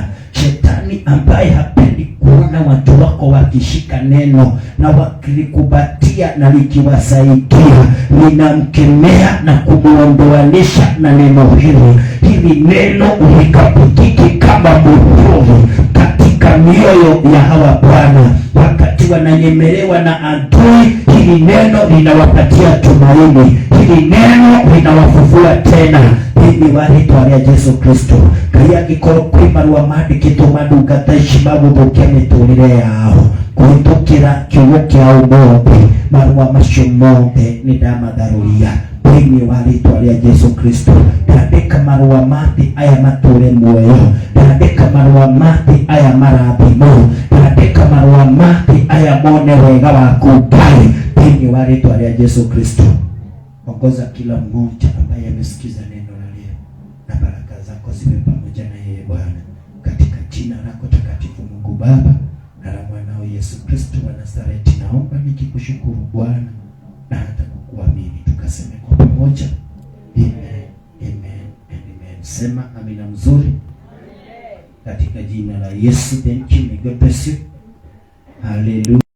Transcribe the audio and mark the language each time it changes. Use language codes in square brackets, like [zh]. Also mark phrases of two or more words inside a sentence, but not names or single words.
[sw] Shetani ambaye hapendi kuona watu wako wakishika neno na wakilikubatia na likiwasaidia, ninamkemea na kumuondoanisha na neno hili. Hili neno likapitike kama muhuri katika mioyo ya hawa Bwana, wakati wananyemelewa na adui. Hili neno linawapatia tumaini, hili neno linawafufua tena [ki] thini wa ritwa ria Yesu Kristo. Kaya gikoro kwi marua mandikitwo mandungata ici maguthukia miturire yao kuhitukira kiugo kia umuthi, marua macio mothe ni ndamatharuria thini wa ritwa ria Yesu Kristo. Ndandika marua mati aya mature muoyo, ndandika marua mati aya marathimo, ndandika marua mati aya mone wega waku Ngai thini wa ritwa ria Yesu Kristo. [sw] Ongoza kila mmoja ambaye amesikiza neno la leo, na baraka zako ziwe pamoja na yeye Bwana, katika jina lako takatifu Mungu Baba na la mwanao Yesu Kristo wa Nazareti, naomba nikikushukuru Bwana na hata kukuamini. Tukaseme kwa pamoja amen, [en] amen and amen. [sw] Sema amina mzuri katika jina la Yesu. [en] Thank you, may God bless you. Hallelujah.